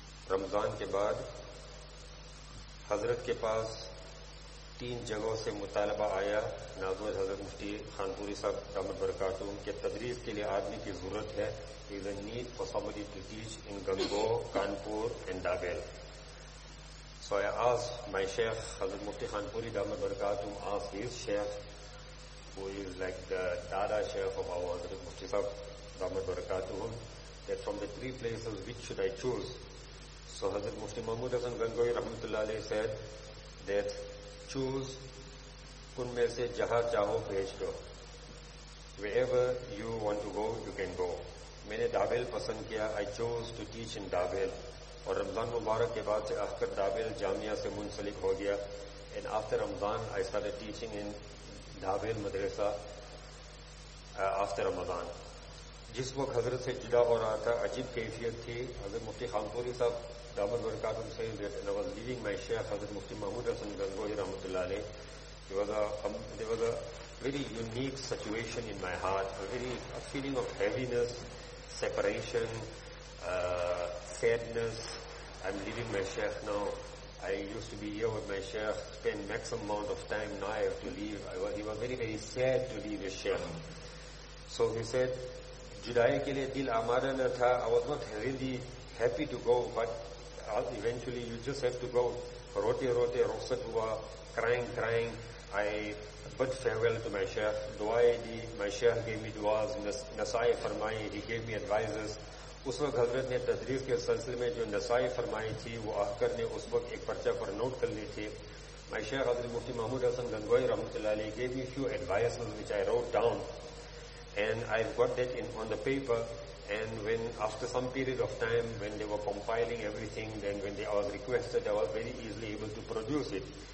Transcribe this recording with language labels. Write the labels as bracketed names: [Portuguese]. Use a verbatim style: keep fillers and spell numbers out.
[Urdu] رمضان کے بعد حضرت کے پاس تین جگہوں سے مطالبہ آیا ناظر حضرت مفتی خانپوری صاحب دامت برکاتہم کے تدریس کے لیے آدمی کی ضرورت ہے. [English] There is a need for somebody to teach in Gango, Kanpur and Dabel. So I asked my sheikh, Hazrat Mufti Khanpuri Dhamma Barakatum, asked his sheikh, who is like the Dada sheikh of our Hazrat Mufti Sahib Dhamma Barakatum, that from the three places which should I choose. So Hazrat Mufti Mahmud Hasan Gangoi Rahmatullah Alayhi said that choose [Urdu] un mein se jaha chaho bhej do. [English] Wherever you want to go, you can go. [Urdu] میں نے دابیل پسند کیا. [English] I chose to teach in Dabhel. [Urdu] اور رمضان مبارک کے بعد سے آ کر دابیل جامعہ سے منسلک ہو گیا. [English] And after Ramadan I started teaching in Dabhel madrasa uh, after Ramadan. [Urdu] جس وقت حضرت سے جدا ہو رہا تھا عجیب کیفیت تھی. حضرت مفتی خانپوری صاحب دامت برکاتہم [English] said that I was leaving my sheikh [Urdu] حضرت مفتی محمود حسن گنگوہی رحمۃ اللہ علیہ. [English] There was a, there was a very unique situation in my heart, a very a feeling of heaviness, separation, uh, sadness. I'm leaving my sheikh now. I used to be here with my sheikh, spend maximum amount of time, now I have to leave. I was, he was very, very sad to leave his sheikh. So he said, [Urdu] Judai ke liye dil amara na tha. [English] I was not really happy to go, but eventually you just have to go. [Urdu] Rote rote rukhsat hua, [English] crying, crying. I bid farewell to my sheikh. [Urdu] Duae di, [English] my sheikh gave me duas, [Urdu] nasai farmai, [English] he gave me advices. [Urdu] اس وقت حضرت نے تدریس کے سلسلے میں جو نسائی فرمائی تھی وہ آخر نے اس وقت ایک پرچہ پر نوٹ کر لی تھی. [English] My sheikh Hazrat Mufti Mahmood Hasan Gangohi رحمۃ اللہ علیہ gave me few advices which I wrote down and I got that in on the paper. And when after some period of time when they were compiling everything, then when they, I was requested, I was very easily able to produce it.